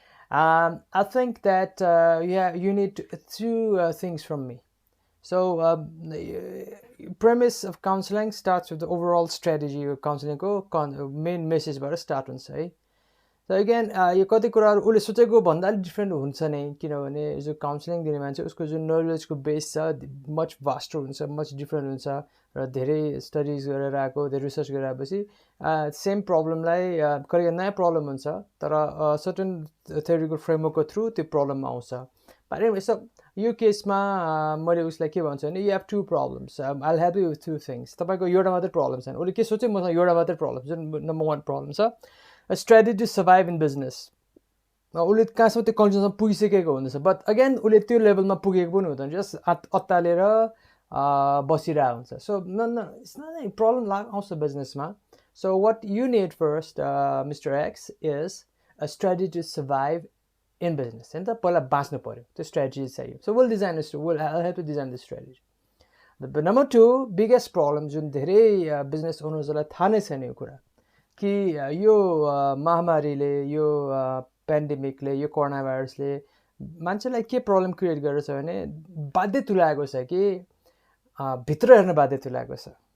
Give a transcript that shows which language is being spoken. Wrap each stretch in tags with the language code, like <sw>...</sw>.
<en>I think that you need two things from me. So the premise of counseling starts with the overall strategy of counseling main message बाट start हुन्छ है.</en> <ne>So again यो कति कुराहरू उसले सोचेको भन्दा अलिक डिफ्रेन्ट हुन्छ नै, किनभने जो काउन्सिलिङ दिने मान्छे उसको जुन नलेजको बेस छ मच भास्टर हुन्छ, मच डिफ्रेन्ट हुन्छ, र धेरै स्टडिज गरेर आएको, धेरै रिसर्च गरेर आएपछि सेम प्रब्लमलाई कहिले नयाँ प्रब्लम हुन्छ तर सर्टन थ्योरिटिकल फ्रेमवर्कको थ्रु त्यो प्रब्लममा आउँछ. यसो यो केसमा मैले उसलाई के भन्छु भने,</ne> <en>You have two problems, I help you with two things.</en> <ne>तपाईँको एउटा मात्रै प्रब्लम छैन. उसले के सोच्यो, मसँग एउटा मात्रै प्रब्लम, जुन नम्बर 1 प्रब्लम छ,</ne> <en>a strategy to survive in business.</en> <ne>उसले कहाँसम्म त्यो कन्क्लुजनमा पुगिसकेको हुँदैछ, बट अगेन उसले त्यो लेभलमा पुगेको पनि हुँदैन, जस्ट अत्तालेर बसिरहेको हुन्छ.</ne> <en>so it's not a problem</en> <ne>आउँछ बिजनेसमा.</ne> <en>So what you need first Mr. X is a strategy to survive in business.</en> <ne>होइन त, पहिला बाँच्नु पऱ्यो, त्यो स्ट्राटेजी चाहियो.</ne> <en>So will design I have to design the strategy.</en> <ne>Number 2 biggest problem जुन धेरै बिजनेस ओनर्सहरूलाई थाहा नै छैन यो कुरा, कि यो महामारीले, यो पेन्डेमिकले, यो कोरोना भाइरसले मान्छेलाई के प्रब्लम क्रिएट गरेको छ भने, बाध्य तुल्याएको छ कि भित्र हेर्न बाध्य तुल्याएको छ.</ne>